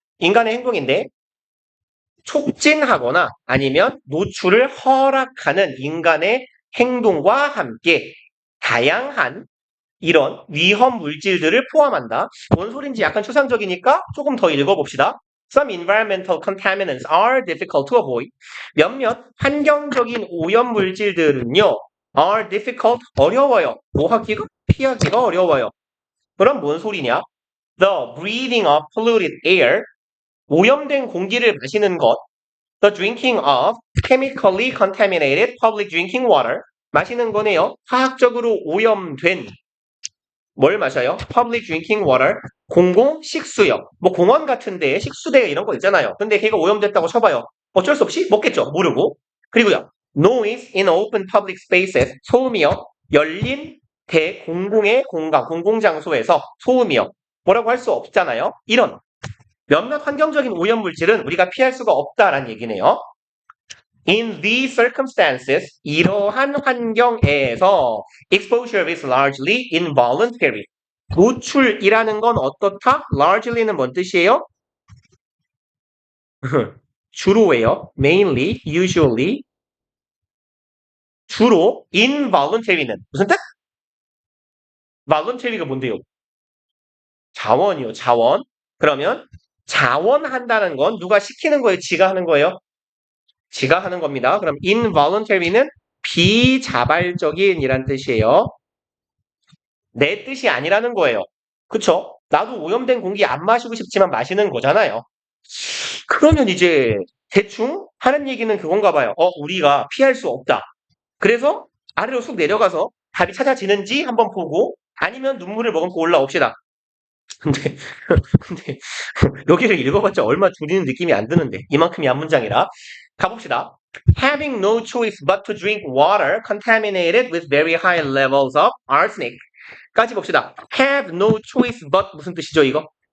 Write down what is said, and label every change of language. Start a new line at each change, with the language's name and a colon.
Korean: 인간의 행동인데 촉진하거나 아니면 노출을 허락하는 인간의 행동과 함께 다양한 이런 위험 물질들을 포함한다. 뭔 소린지 약간 추상적이니까 조금 더 읽어봅시다.
English: Some environmental contaminants are difficult to avoid.
Korean: 몇몇 환경적인 오염 물질들은요,
English: are difficult,
Korean: 어려워요. 뭐 하기가? 피하기가 어려워요. 그럼 뭔 소리냐?
English: The breathing of polluted air,
Korean: 오염된 공기를 마시는 것.
English: The drinking of chemically contaminated public drinking water,
Korean: 마시는 거네요. 화학적으로 오염된 뭘 마셔요?
English: Public drinking water.
Korean: 공공 식수요. 뭐 공원 같은 데에 식수대 이런 거 있잖아요. 근데 걔가 오염됐다고 쳐봐요. 어쩔 수 없이 먹겠죠. 모르고. 그리고요.
English: Noise in open public spaces.
Korean: 소음이요. 열린 대공공의 공간, 공공장소에서 소음이요. 뭐라고 할 수 없잖아요. 이런 몇몇 환경적인 오염 물질은 우리가 피할 수가 없다라는 얘기네요.
English: In these circumstances,
Korean: 이러한 환경에서
English: exposure is largely involuntary.
Korean: 노출이라는 건 어떻다? largely는 뭔 뜻이에요? 주로예요. mainly, usually. 주로 involuntary는 무슨 뜻? voluntary가 뭔데요? 자원이요, 자원. 그러면 자원한다는 건 누가 시키는 거예요? 지가 하는 거예요? 지가 하는 겁니다. 그럼 involuntary는 비자발적인이란 뜻이에요. 내 뜻이 아니라는 거예요. 그쵸? 나도 오염된 공기 안 마시고 싶지만 마시는 거잖아요. 그러면 이제 대충 하는 얘기는 그건가 봐요. 우리가 피할 수 없다. 그래서 아래로 쑥 내려가서 답이 찾아지는지 한번 보고 아니면 눈물을 머금고 올라옵시다. 근데 근데 여기를 읽어봤자 얼마 줄이는 느낌이 안 드는데 이만큼이 한 문장이라 가봅시다.
English: Having no choice but to drink water contaminated with very high levels of arsenic
Korean: 까지 봅시다.
English: Have no choice but
Korean: 무슨 뜻이죠 이거?